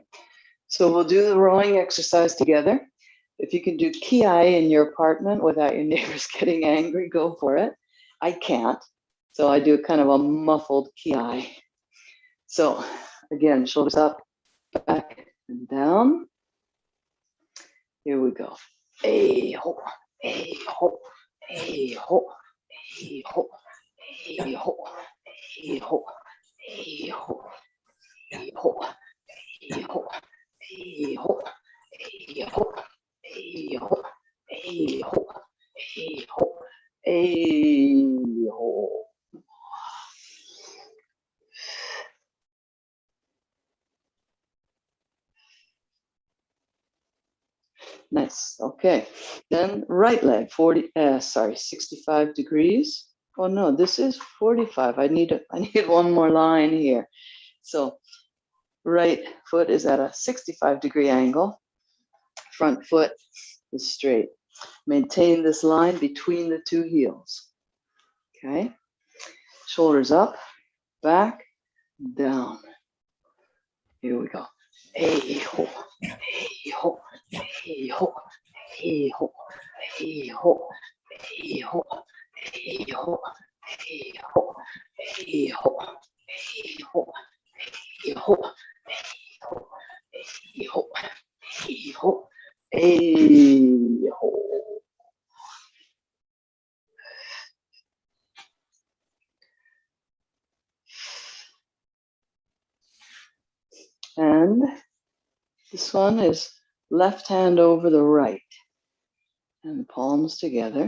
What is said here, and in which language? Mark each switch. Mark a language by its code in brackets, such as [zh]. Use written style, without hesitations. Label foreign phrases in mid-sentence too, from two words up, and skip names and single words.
[en] So we'll do the rowing exercise together. If you can do ki in your apartment without your neighbors getting angry, go for it. I can't. So I do kind of a muffled ki. So again, shoulders up, back, and down. Here we go. Hey ho, hey ho, hey ho, hey ho, hey ho, hey ho, hey ho, hey ho, hey ho, Hey ho, hey ho, hey ho, hey ho, hey ho, hey ho. Nice. Okay. Then right leg, 65 degrees. Oh no, this is 45. I need one more line here. So right foot is at a 65-degree angle. Front foot is straight. Maintain this line between the two heels. Okay. Shoulders up, back, down. Here we go. Hey ho, hey ho, hey ho, hey ho, hey ho, hey ho, hey ho, hey ho, hey ho, hey ho, hey ho, hey ho, hey ho, hey ho. And this one is left hand over the right and palms together.